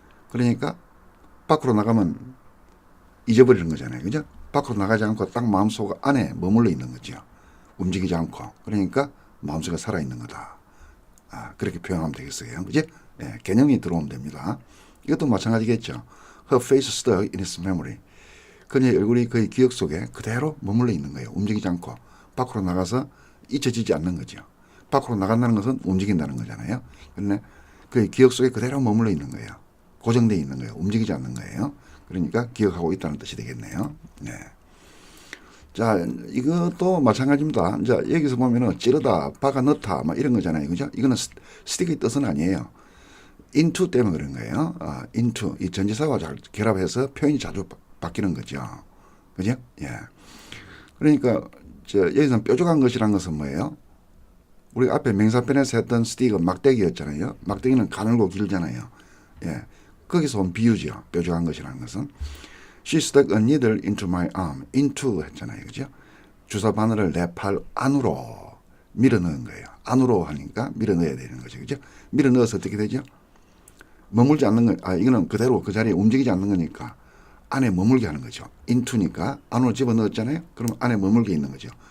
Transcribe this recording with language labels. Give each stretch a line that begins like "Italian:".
Korean: 그러니까 밖으로 나가면 잊어버리는 거잖아요, 그죠? 밖으로 나가지 않고 딱 마음속 안에 머물러 있는 거죠. 움직이지 않고. 그러니까 마음속에 살아있는 거다. 그렇게 표현하면 되겠어요, 그죠? 예, 개념이 들어오면 됩니다. 이것도 마찬가지겠죠.
English: Her face stuck in his memory.
Korean: 그녀의 얼굴이 그의 기억 속에 그대로 머물러 있는 거예요. 움직이지 않고. 밖으로 나가서 잊혀지지 않는 거죠. 밖으로 나간다는 것은 움직인다는 거잖아요. 그런데 그의 기억 속에 그대로 머물러 있는 거예요. 고정되어 있는 거예요. 움직이지 않는 거예요. 그러니까 기억하고 있다는 뜻이 되겠네요. 네. 자, 이것도 마찬가지입니다. 자, 여기서 보면은 찌르다, 박아 넣다, 막 이런 거잖아요. 그죠? 이거는 스틱의 뜻은 아니에요. into 때문에 그런 거예요.
English: into.
Korean: 이 전치사와 잘 결합해서 표현이 자주 바뀌는 거죠. 그죠? 예. 그러니까, 여기서 뾰족한 것이란 것은 뭐예요? 우리 앞에 명사편에서 했던 스틱은 막대기였잖아요. 막대기는 가늘고 길잖아요. 예. 거기서 온 비유죠. 뾰족한 것이라는 것은.
English: She stuck a needle into my arm.
Korean: into 했잖아요, 그죠? 주사 바늘을 내 팔 안으로 밀어 넣은 거예요. 안으로 하니까 밀어 넣어야 되는 거죠, 그죠? 밀어 넣어서 어떻게 되죠? 머물지 않는 거, 이거는 그대로 그 자리에 움직이지 않는 거니까 안에 머물게 하는 거죠. into니까 안으로 집어 넣었잖아요. 그럼 안에 머물게 있는 거죠.